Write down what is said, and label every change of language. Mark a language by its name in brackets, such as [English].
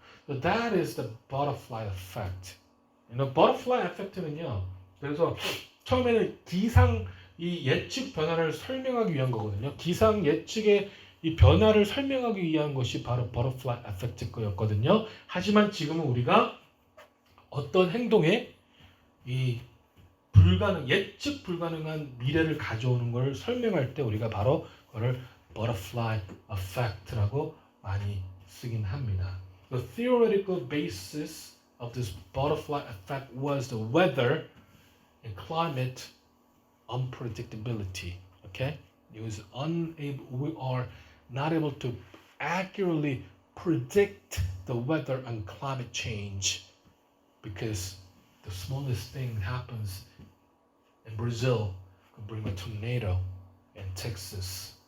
[English] So that is the butterfly effect. [Korean] butterfly effect는요. 그래서 처음에는 기상 이 예측 변화를 설명하기 위한 거거든요. 기상 예측의 이 변화를 설명하기 위한 것이 바로 butterfly effect 거였거든요. 하지만 지금은 우리가 어떤 행동에 이 예측 불가능한 미래를 가져오는 걸 설명할 때 우리가 바로 그걸 butterfly effect라고 많이 쓰긴 합니다. [English] The theoretical basis of this butterfly effect was the weather and climate unpredictability. Okay? We are not able to accurately predict the weather and climate change because the smallest thing happens in Brazil can bring a tornado in Texas.